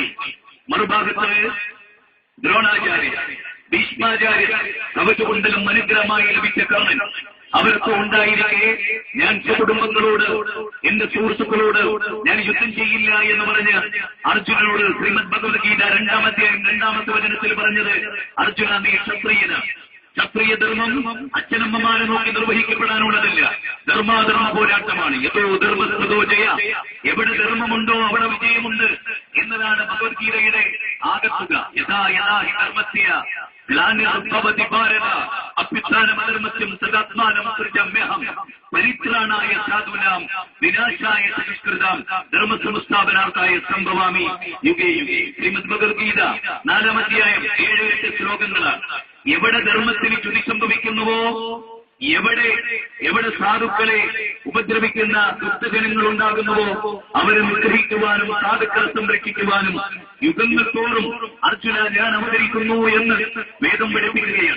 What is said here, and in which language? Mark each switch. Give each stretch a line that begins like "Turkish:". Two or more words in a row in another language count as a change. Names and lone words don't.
Malayalam: മറുഭാഗത്ത് ദ്രോണാചാര്യ, ഭീഷ്മാചാര്യ, കവചകുണ്ടലും അനുഗ്രഹമായി ലഭിച്ച കർണൻ അവർക്ക് ഉണ്ടായിരിക്കെ ഞാൻ കുടുംബങ്ങളോട്, എന്റെ സുഹൃത്തുക്കളോട് ഞാൻ യുദ്ധം ചെയ്യില്ല എന്ന് പറഞ്ഞ് അർജുനനോട് ശ്രീമദ് ഭഗവത്ഗീത 2-ാം അധ്യായം 2-ാമത്തെ വചനത്തിൽ പറഞ്ഞത്, അർജുന നീ ക്ഷത്രിയന്. ക്ഷത്രിയ ധർമ്മം അച്ഛനമ്മമാരെ നോക്കി നിർവഹിക്കപ്പെടാനുള്ളതല്ല, ധർമാധർമ്മ പോരാട്ടമാണ്.
Sanskrit: യഥോ ധർമ്മസ്മൃതോ ജയ,
Malayalam: എവിടെ ധർമ്മമുണ്ടോ അവിടെ വിജയമുണ്ട് എന്നതാണ് ഭഗവത്ഗീതയുടെ ആകത്തുക.
Sanskrit: യഥാ യഥാ ഹി ധർമ്മസ്യ ഗ്ലാനിർഭവതി ഭാരത അഭ്യുത്ഥാനമധർമ്മസ്യം തദാത്മാനം സൃജമ്യഹം പരിത്രാണായ സാധൂനാം വിനാശായ സംസ്കൃതാം ധർമ്മസംസ്ഥാപനാർത്ഥായ സംഭവാമി യുഗേ യുഗേ.
Malayalam: ശ്രീമദ് ഭഗവത്ഗീത 4-ാം അധ്യായം 7-8 ശ്ലോകങ്ങളാണ്. എവിടെ ധർമ്മത്തിന് ചുതി സംഭവിക്കുന്നുവോ, എവിടെ സാധുക്കളെ ഉപദ്രവിക്കുന്ന ദുഷ്ടജനങ്ങൾ ഉണ്ടാകുന്നുവോ അവരെ നിഗ്രഹിക്കുവാനും സാധുക്കളെ സംരക്ഷിക്കുവാനും യുഗങ്ങൾ തോറും അർജുന ഞാൻ അവതരിക്കുന്നു എന്ന് വേദം പഠിപ്പിക്കുകയാണ്.